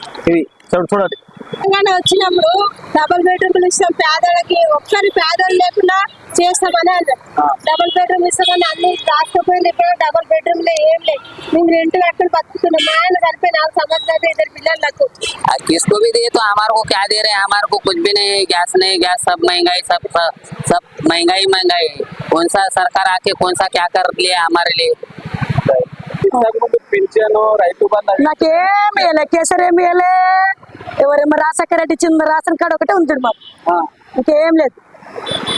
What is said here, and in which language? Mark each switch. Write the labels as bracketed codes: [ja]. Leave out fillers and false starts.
[te] ఇవి చూడండి. తెలంగాణ వచ్చినప్పుడు డబుల్ బెడ్రూమ్లు ఇస్తాం పేదలకి, ఒకసారి పేదలు లేకుండా చేస్తామని అన్నారు. డబుల్ బెడ్రూమ్ ఇస్తామని అన్ని రాకపోయింది. ఇప్పుడు డబుల్ బెడ్రూమ్లో ఏం లేదు, మేము రెంట్ కట్టుకుని బతుకుతున్నాం. మా ఆయన చనిపోయి 4 సంవత్సరాలు, 2 పిల్లలు నాకు. [hi] किसको भी दिए तो हमारे को क्या दे रहे हैं? हमारे को कुछ भी नहीं, गैस नहीं, गैस सब महंगाई, सब महंगाई. कौन सा सरकार आके कौन सा क्या कर लिया हमारे लिए? [te] పింఛను, రైతు బంధు నాకేమి కేసరి ఏమి ఎవరేమో రాసక్క రెడ్డి ఇచ్చింది, రేషన్ కార్డు ఒకటే ఉంది మాకు, ఇంకేం లేదు.